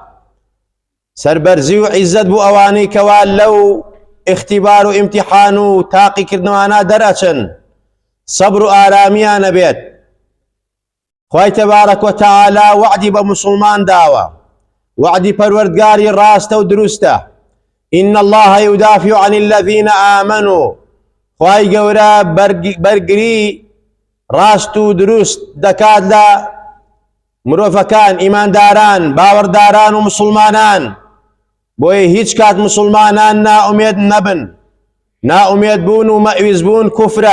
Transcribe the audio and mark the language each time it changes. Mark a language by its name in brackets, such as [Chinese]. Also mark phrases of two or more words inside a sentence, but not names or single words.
[Central Kurdish] سەربەرزی و عیزەت بوو ئەوانەی کەوا لەو اختیبار و ئیمتیحان و تاقیکردنەوانە دەرەچن، سەبر و ئارامیانە بێت. خوای [Arabic] تەبارەک وتەعالا [Central Kurdish] وعدی بە مسلمان داوە، وعدی پەروەردگاری ڕاستە و دروستە. [Arabic] إن الله يدافع عن الذين آمنوا. [Central Kurdish] خوای گەورە بەرگری ڕاست و دروست دەکات لە مرۆڤەکان، ئیمانداران، باوەڕداران و مسلمانان. بۆیە هیچ کات مسلمانان نائومێد نەبن. نائومێد بوون و مەعویز بوون کوفرە.